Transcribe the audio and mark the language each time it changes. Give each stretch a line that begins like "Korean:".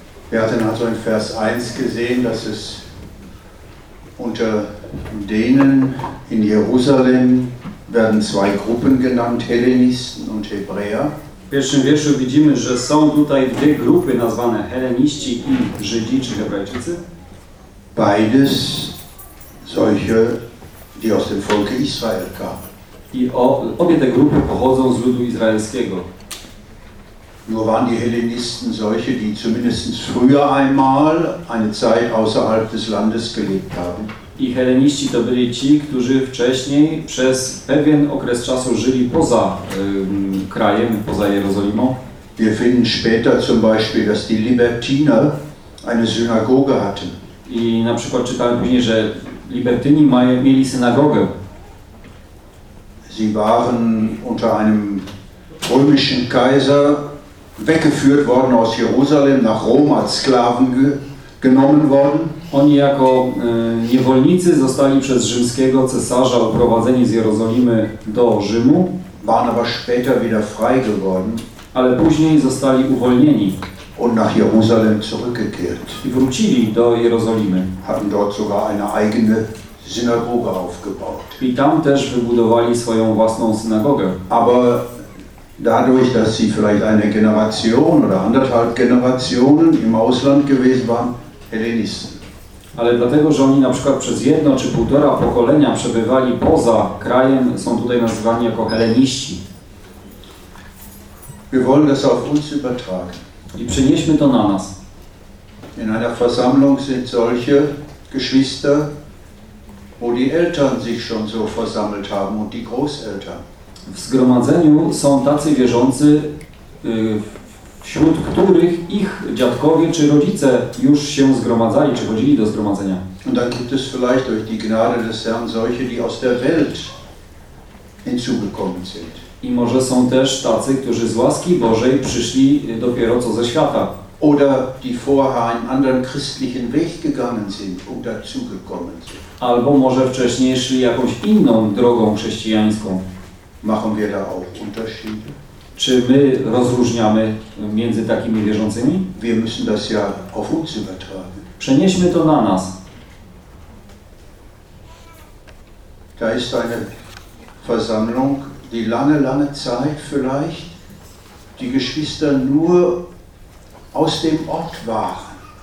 German: Wir hatten also in Vers 1 gesehen, dass es unter denen in Jerusalem werden zwei Gruppen genannt, Hellenisten und Hebräer.
Polish: W pierwszym wierszu widzimy, że są tutaj dwie grupy nazwane Helleniści i Żydzi czy Hebrajczycy.
German: Beides solche, die aus dem Volke Israel kamen.
Polish: I obie te grupy pochodzą z ludu izraelskiego.
German: Nur waren die Hellenisten solche, die zumindest früher einmal eine Zeit außerhalb des Landes gelebt haben.
Polish: I Helleniści to byli ci, którzy wcześniej przez pewien okres czasu żyli poza krajem, poza Jerozolimą.
German: Wir finden später zum Beispiel, dass die Libertiner eine Synagoge hatten.
Polish: I na przykład czytałem później, że Libertyni mieli synagogę.
German: Sie waren unter einem römischen Kaiser weggeführt worden aus Jerusalem nach Rom als Sklaven genommen worden.
Polish: Oni jako niewolnicy zostali przez rzymskiego cesarza odprowadzeni z Jerozolimy do Rzymu.
German: Waren aber später wieder frei geworden.
Polish: Ale później zostali uwolnieni.
German: Und nach Jerusalem zurückgekehrt.
Polish: I wrócili do Jerozolimy.
German: Hatten dort sogar eine eigene Synagoge aufgebaut.
Polish: I tam też wybudowali swoją własną synagogę.
German: Aber dadurch, dass sie vielleicht eine Generation oder anderthalb Generationen im Ausland gewesen waren, Hellenisten.
Polish: Ale dlatego, że oni na przykład przez jedno czy półtora pokolenia przebywali poza krajem, są tutaj nazywani jako Helleniści.
German: Wir wollen das auf uns übertragen.
Polish: I przenieśmy to na nas.
German: In einer Versammlung sind solche Geschwister, wo die Eltern sich schon so versammelt haben und die Großeltern.
Polish: W zgromadzeniu są tacy wierzący, wśród których ich dziadkowie czy rodzice już się zgromadzali, czy chodzili do zgromadzenia.
German: Und dann gibt es vielleicht durch die Gnade des Herrn solche, die aus der Welt hinzugekommen sind.
Polish: I może są też tacy, którzy z łaski Bożej przyszli dopiero co ze świata.
German: Oder die vorher einen anderen christlichen Weg gegangen sind und dazugekommen sind.
Polish: Albo może wcześniej szli jakąś inną drogą chrześcijańską.
German: Machen wir da auch Unterschiede?
Polish: Czy my rozróżniamy między takimi wierzącymi?
German: Wir müssen das ja auf uns übertragen.
Polish: Przenieśmy to na nas.
German: Da ist eine Versammlung, die lange, lange Zeit vielleicht die Geschwister nur aus dem Ort waren.